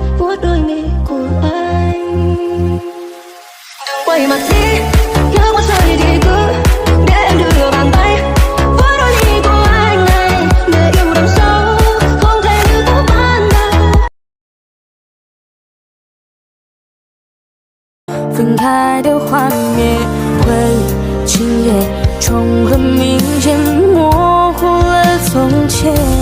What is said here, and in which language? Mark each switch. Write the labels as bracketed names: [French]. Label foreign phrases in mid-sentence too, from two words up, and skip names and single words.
[Vietnamese] có đôi mi của anh. Quay mặt đi, lỡ qua rồi thì cứ để em đưa bàn tay với đôi mi của anh này, để yêu đằng sau không thể như có ban đầu. [Chinese] 分开的画面会今夜重合，明显模糊了从前。